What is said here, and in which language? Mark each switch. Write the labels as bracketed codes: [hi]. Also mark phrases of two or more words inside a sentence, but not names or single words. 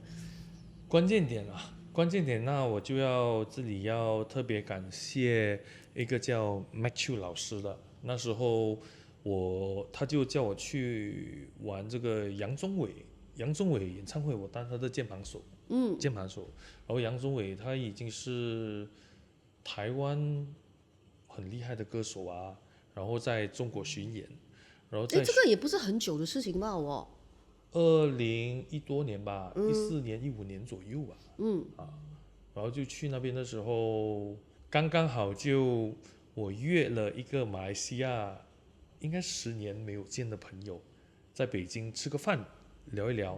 [zh] 關鍵點那我就這裡要特別感謝一個叫 Matthew 老師的，那時候他就叫我去玩這個楊宗緯演唱會，我當他的鍵盤手，然後楊宗緯他已經是台灣很厲害的歌手啊，然後在中國巡演，然後這個也不是很久的事情吧 2010多年吧，14年15年左右吧，然後就去那邊的時候，剛剛好就我约了一个马来西亚应该10年没有见的朋友，在北京吃个饭聊一聊。